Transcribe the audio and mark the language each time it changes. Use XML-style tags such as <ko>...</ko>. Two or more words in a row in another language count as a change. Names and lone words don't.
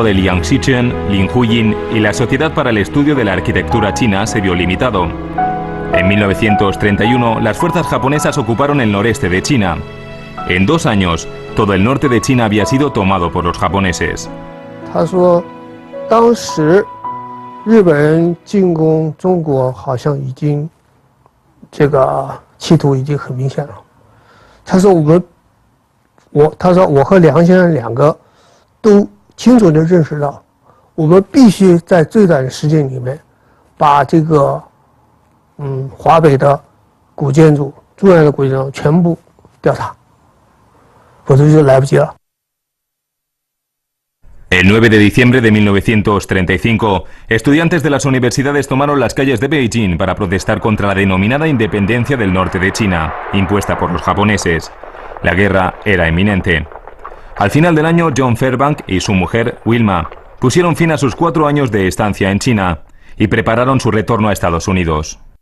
<es>de Liang Xichen, Lin Huiyin y la Sociedad para el Estudio de la Arquitectura China se vio limitado. En 1931, las fuerzas japonesas ocuparon el noreste de China. En 2 años, todo el norte de China había sido tomado por los japoneses.</es> <zh>他说，当时日本人进攻中国好像已经这个企图已经很明显了。他说他说我和梁先生两个都清楚地认识到，我们必须在最短的时间里面把这个华北的古建筑、重要的古建筑全部吊塔，否则就来不及了。</zh> <es>El 9 de diciembre de 1935, estudiantes de las universidades tomaron las calles de Beijing para protestar contra la denominada independencia del norte de China, impuesta por los japoneses. La guerra era inminente. Al final del año, John Fairbank y su mujer, Wilma, pusieron fin a sus 4 años de estancia en China y prepararon su retorno a Estados Unidos.</es>